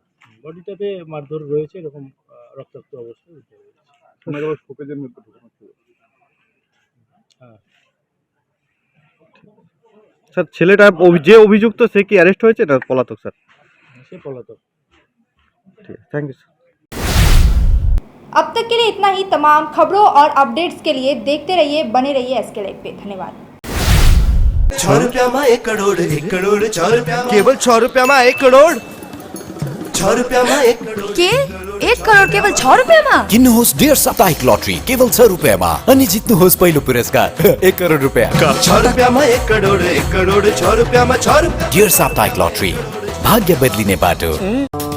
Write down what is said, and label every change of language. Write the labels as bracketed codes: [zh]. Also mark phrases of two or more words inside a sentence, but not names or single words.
[bn] বডিটাতে মারধর রয়েছে, এরকম রক্তাক্ত অবস্থায় উদ্ধার হয়েছে। শোনা গেল শোকেজের মধ্যে ঢোকানো ছিল। হ্যাঁ স্যার ছেলেটা যে অভিযুক্ত সে কি অ্যারেস্ট হয়েছে না পলাতক? স্যার সে পলাতক। ঠিক আছে, [en] thank you [bn] স্যার। [hi] अब तक के लिए इतना ही। तमाम खबरों और अपडेट्स के लिए देखते रहिए, बने रहिए एसके लाइव पे। धन्यवाद। 6 रुपया में 1 करोड़, 1 करोड़ 6 रुपया, केवल 6 रुपया में 1 करोड़, 6 रुपया में 1 करोड़ [ne] के 1 करोड केवल 6 रुपियाँमा? किन्नुहोस् डेढ साप्ताहिक लटरी केवल 6 रुपियाँमा अनि जित्नुहोस् पहिलो पुरस्कार 1 करोड रुपियाँ। [hi] 6 रुपया में 1 करोड़, 1 करोड़ 6 रुपया में 6 रुपया। [ne] डेढ साप्ताहिक लटरी, भाग्य बदलिने बाटो।